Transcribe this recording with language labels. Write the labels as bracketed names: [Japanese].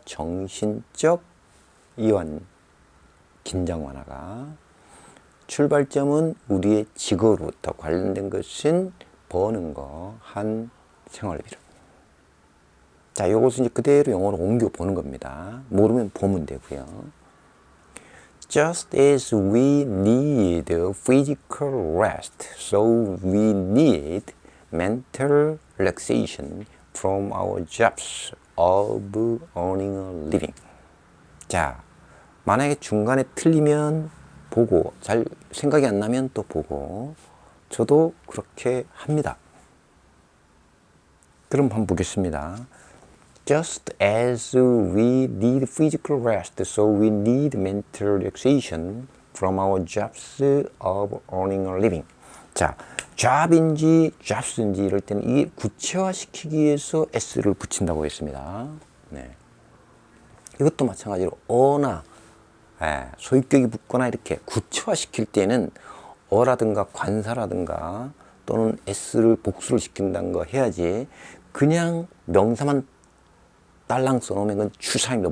[Korean] 정신적 이완, 긴장 완화가 출발점은 우리의 직업으로부터 관련된 것은 버는 거, 한 생활비로. 자, 이것은 이제 그대로 영어로 옮겨 보는 겁니다. 모르면 보면 되고요. [English] Just as we need physical rest, so we need mental relaxation from our jobs of earning a living. [Korean] 자, 만약에 중간에 틀리면 보고, 잘 생각이 안 나면 또 보고, 저도 그렇게 합니다. 그럼 한번 보겠습니다. [English] Just as we need physical rest, so we need mental relaxation from our jobs of earning a living. [Korean] 자, job인지 jobs인지 이럴 때는 이 구체화시키기 위해서 s를 붙인다고 했습니다. 네. 이것도 마찬가지로 어나 소유격이 붙거나 이렇게 구체화시킬 때는 어라든가 관사라든가 또는 s를 복수를 시킨다는 거 해야지 그냥 명사만 딸랑 써놓으면 그건 추상입니다.